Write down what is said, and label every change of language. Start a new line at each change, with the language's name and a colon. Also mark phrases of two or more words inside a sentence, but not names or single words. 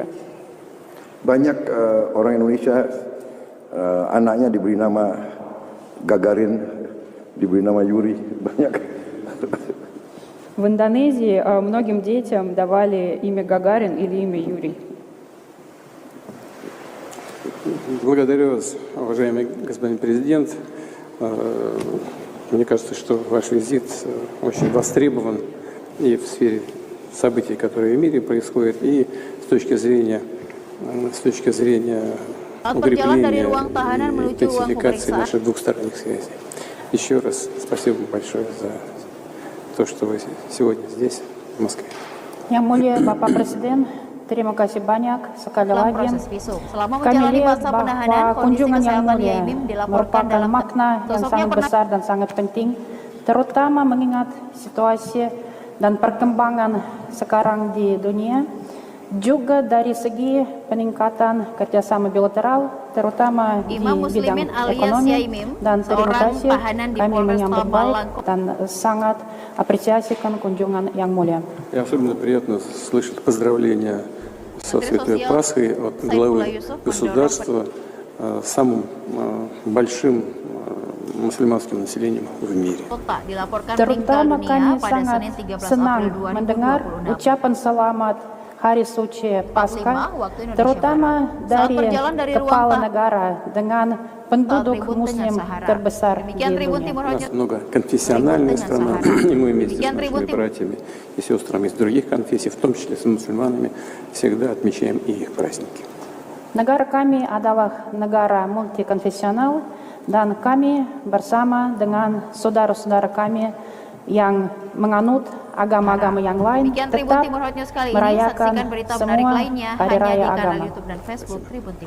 Indonesian: Banyak orang Indonesia anaknya diberi nama Gagarin, diberi nama Yuri, banyak.
Russian: В Индонезии многим детям давали имя Гагарин или имя Юрий. Благодарю вас, уважаемый господин президент. Мне кажется, что ваш визит очень востребован и в сфере событий, которые в мире происходят, и с точки зрения укрепления и интенсификации наших двухсторонних связей. Еще раз спасибо большое за то, что вы сегодня здесь, в Москве.
Indonesian: Yang Mulia Bapak Presiden, terima kasih banyak sekali dalam lagi. proses visum. Selama Kami menjalani lihat masa penahanan, bahwa kondisi kunjungan Yang kesehatan Mulia Yaimim dilaporkan merupakan dalam makna yang Sosoknya sangat pernah besar dan sangat penting, terutama mengingat situasi dan perkembangan sekarang di dunia, juga dari segi peningkatan kerjasama bilateral, terutama di Imam bidang Muslimin alias ekonomi. Yaimim, Dan terima seorang kasih, tahanan di kami Polresta menyambut Malang. baik dan sangat apresiasikan kunjungan Yang Mulia.
Russian: И особенно приятно слышать поздравления со Святой Пасхой от главы государства с самым большим мусульманским населением в мире.
Indonesian: Kota dilaporkan Terutama meninggal kami dunia pada sangat Senin 13 senang April mendengar 2026. ucapan selamat Hari Suci Paskah, waktu Indonesia terutama Barat. Saat dari berjalan dari kepala ruang negara dengan penduduk Tribun Muslim Tengah Sahara. terbesar di Demikian Tribun dunia. Timur
Russian: У нас
Indonesian: Hanya
Russian: многоконфессиональная Трибун страна, Тengah и мы вместе с
Indonesian: Demikian Tribun
Russian: нашими Timur. братьями и сестрами из других конфессий, в том числе с мусульманами, всегда отмечаем и их праздники.
Indonesian: Negara kami adalah negara multikonfesional dan kami bersama dengan saudara-saudara kami yang menganut agama-agama yang lain Demikian Tribun tetap Timur Hot News kali ini. merayakan Saksikan berita menarik semua lainnya hari hanya raya di kanal agama. YouTube dan Facebook Tribun Timur.